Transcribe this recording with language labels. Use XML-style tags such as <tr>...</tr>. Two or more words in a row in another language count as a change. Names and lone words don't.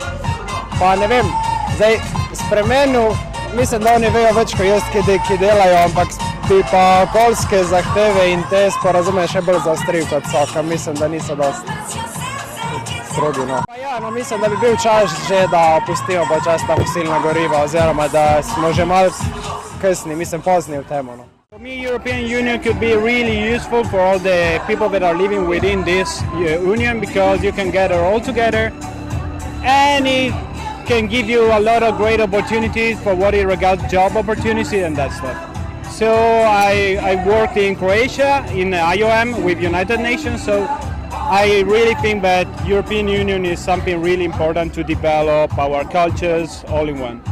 <sl>Pa ne vem, zdaj spremenil, mislim, da oni vejo več kot jaz, ki delajo, ampak bi pa okoljske zahteve in te sporazume še bolj zaostril kot so, ker mislim, da niso dosti strogi. No. No, mislim, da bi bil čas že, da opustimo počasi ta fosilna goriva oziroma da smo že malo kasni, mislim pozni v temu. No.</sl> <en>For me, European Union could be really useful for all the people that are living within this union because you can gather all together and it can give you a lot of great opportunities for what it regards job opportunities and that stuff. So I worked in Croatia in IOM with United Nations, so I really think that European Union is something really important to develop our cultures all in one.</en>